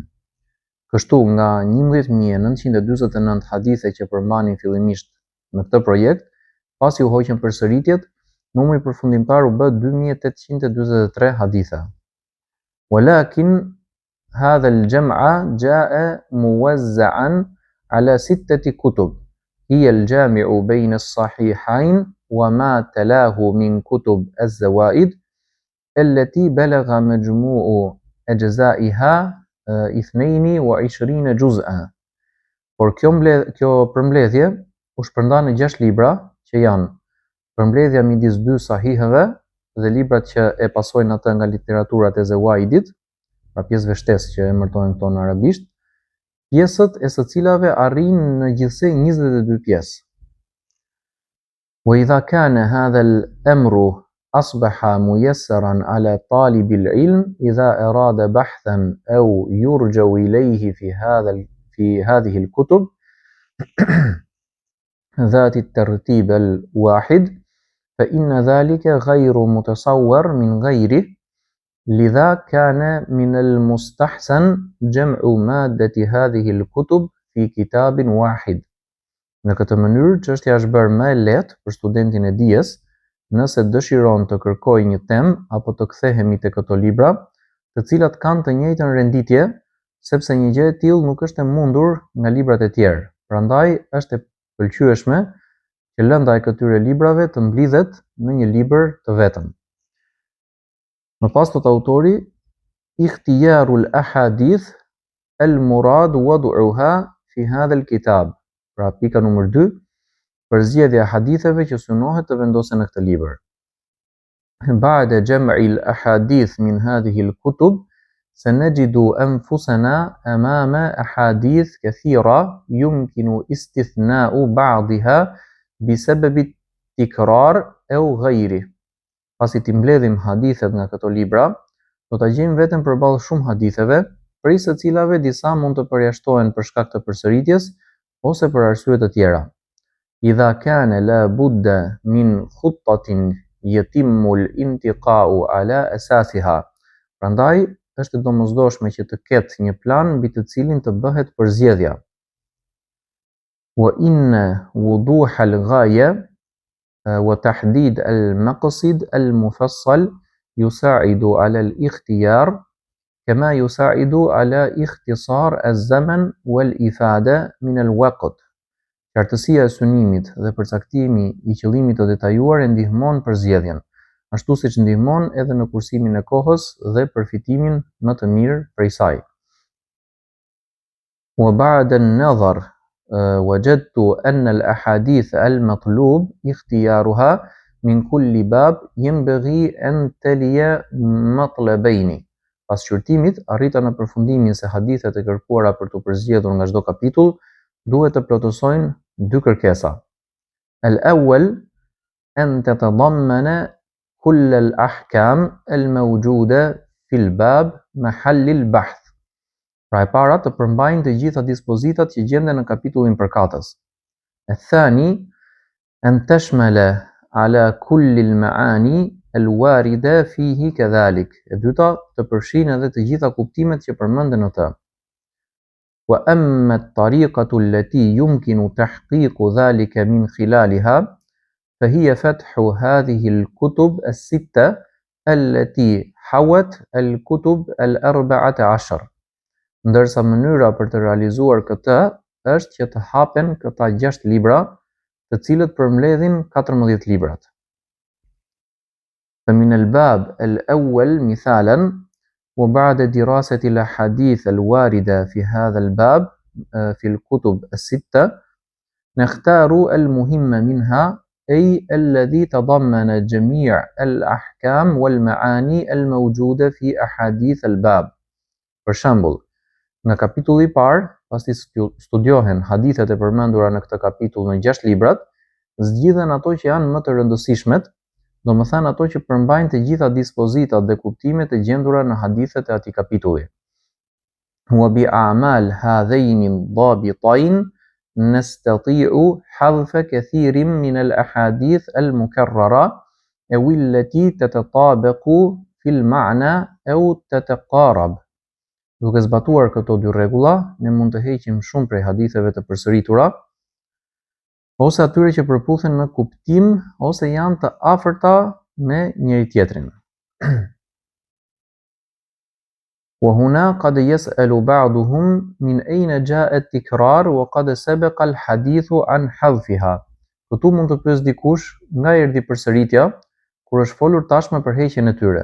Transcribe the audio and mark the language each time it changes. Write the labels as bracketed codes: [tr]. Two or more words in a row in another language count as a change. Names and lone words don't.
[sq] Kështu nga 11.949 hadithe që përmbanin fillimisht në këtë projekt, pasi u hoqën përsëritjet, numri përfundimtar u bë 2843 haditha. [ar] ولكن هذا الجمع جاء موزعا على 6 كتب هي الجامع بين الصحيحين وما تلاه من كتب الزوائد التي بلغ مجموع أجزائها 22 جزءا. [sq] Por kjo përmbledhje u shpërnda në 6 libra që janë përmbledhja midis 2 sahihëve dhe librat që e pasojnë atë nga literaturat e Zawaidit, pra pjesëve shtesë që emërtohen këto në arabisht, pjesët e së cilave arrin në gjithsej 22 pjesë. [ar] وإذا كان هذا الأمر أصبح ميسرا على طالب العلم إذا أراد بحثا أو يرجو إليه في هذه الكتب ذات الترتيب الواحد فإن ذلك غير متصور من غيره لذا كان من المستحسن جمع مادة هذه الكتب في كتاب واحد. [sq] Në këtë mënyrë, çështja është bërë më e lehtë për studentin e dijes nëse dëshiron të kërkojë një temë apo të kthehemi te këto libra, të cilat kanë të njëjtën renditje, sepse një gjë e tillë nuk është e mundur nga librat e tjerë. Prandaj është e pëlqyeshme që lënda e këtyre librave të mblidhet në një libër të vetëm. Më pas thot autori, [ar] اختيار الأحاديث المراد وضعها في هذا الكتاب. [sq] Pra pika numër 2, përzgjedhja e haditheve që synohet të vendosen në këtë libër. [ar] بعد جمع الأحاديث من هذه الكتب سنجد أنفسنا أمام أحاديث كثيرة يمكن استثناء بعضها بسبب التكرار أو غيره. [sq] Pasi ti mbledhim hadithet nga këto libra, do ta gjejmë veten përballë shumë haditheve, prej së cilave disa mund të përjashtohen për shkak të përsëritjes ose për arsye të tjera. [ar] إذا كان لا بد من خطة يتم الانتقاء على أساسها. [sq] Prandaj është e domosdoshme që të ketë një plan mbi të cilin të bëhet përzgjedhja. [ar] وإن وضوح الغاية وتحديد المقصد المفصل يساعد على الاختيار كما يساعد على اختصار الزمن والإفادة من الوقت. [sq] Qartësia e synimit dhe përcaktimi i qëllimit të detajuar e ndihmon përzgjedhjen, ashtu siç ndihmon edhe në kursimin e kohës dhe përfitimin më të mirë prej saj. [ar] وبعد النظر وجدت أن الأحاديث المطلوب اختيارها من كل باب ينبغي أن تلي مطلبين. [sq] Pas shqyrtimit, arrita në përfundimin se hadithet e kërkuara për të përzgjedhur nga çdo kapitull duhet të plotësojnë 2 kërkesa. [ar] الأول أن تتضمن كل الأحكام الموجودة في الباب محل البحث. [sq] Pra e para të përmbajnë të gjitha dispozitat që gjenden në kapitullin përkatës. [ar] الثاني أن تشمل على كل المعاني الواردة فيه كذلك. [sq] E dyta të përfshin edhe të gjitha kuptimet që përmenden në të. [ar] وأما الطريقة التي يمكن تحقيق ذلك من خلالها فهي فتح هذه الكتب الستة التي حوت الكتب ال14. [sq] Ndërsa mënyra për të realizuar këtë është që të hapen këta 6 libra, të cilët përmbledhin 14 librat. [ar] فمن الباب الأول مثالا وبعد دراسة الأحاديث الواردة في هذا الباب في الكتب الستة نختار المهم منها أي الذي تضمن جميع الأحكام والمعاني الموجودة في أحاديث الباب. [sq] Për shembull, nga kapitulli I parë, pasi studiohen hadithet e përmendura në këtë kapitull në 6 librat, zgjidhen ato që janë më të rëndësishmet, domethënë ato që përmbajnë të gjitha dispozitat dhe kuptimet e gjendura në hadithet e atij kapitulli. [ar] وبأعمال هذين الضابطين نستطيع حذف كثير من الأحاديث المكررة أو التي تتطابق في المعنى أو تتقارب. [sq] Duke zbatuar këto dy rregulla, ne mund të heqim shumë prej haditheve të përsëritura, ose atyre që përputhen në kuptim ose janë të afërta me njëri tjetrin. [ar] وهنا قد يسأل بعضهم من أين جاء التكرار وقد سبق الحديث عن حذفها. [sq] Këtu mund të pyes dikush nga erdhi përsëritja, kur është folur tashmë për heqjen e tyre.